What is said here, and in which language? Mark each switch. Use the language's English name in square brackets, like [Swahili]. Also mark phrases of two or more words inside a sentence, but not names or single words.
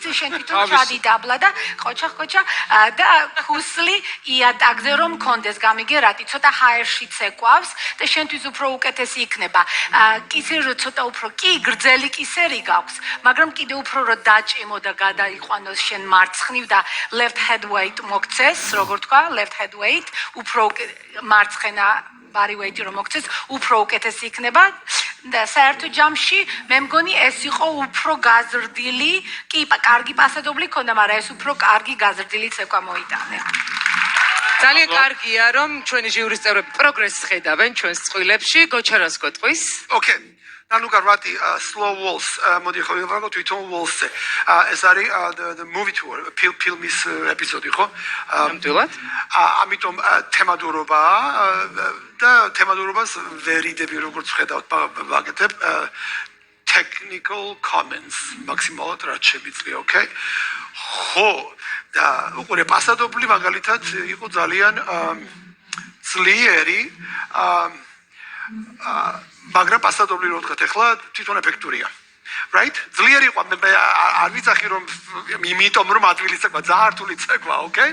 [Georgian] შენ თვითონ ჩადი დაბლა და ყოჩა და ქუსლი იატაკზე რომ კონდეს გამიგე რატი ცოტა ჰაერში ცეკვავს და შენთვის უფრო უკეთესი იქნება. კისერი ცოტა უფრო კი გრძელი კისერი გაქვს, მაგრამ კიდე უფრო რომ დაჭიმო და გადაიყვანოს შენ მარცხნივ და [English] left head weight [Georgian] მოგცეს, როგორ თქვა, [English] left head weight, [Georgian] უფრო მარცხენა [English] body weight [Georgian] რომ მოგცეს, უფრო უკეთესი იქნება და საერთო ჯამში მე მგონი ეს იყო უფრო გაზრდილი, კი, კარგი პასადობლი ქონდა, მაგრამ ეს უფრო კარგი გაზრდილი ცეკვა მოიტანე. ძალიან კარგია რომ ჩვენი ჟიურის წევრები პროგრესს ხედავენ ჩვენს წყვილებში, გოჩარას გოტყვის. Okay. ნანუკა რატი [English] Slow Waltz [Georgian] მოდი ხო ვიღავ თვითონ Waltz-ზე. ეს არის [English] the movie tour, [Georgian] ფილმის ეპიზოდი ხო? ნამდვილად. ამიტომ თემატურობა და თემატურობას ვერიდები როგორც ხედავთ ვაკეთებ [English] technical comments [Georgian] მაქსიმალურად რაც შემიძლია, okay? ხო, და უყურე პასადობლი მაგალითად იყო ძალიან ძლიერი მაგრამ პასადობლი რო ვთქვათ, ეხლა თვითონ ეფექტურია. right? ძლიერი იყო, მე არ ვიცახი რომ იმიტომ რომ ადვილის ცეკვა, ძალიან რთული ცეკვა, okay?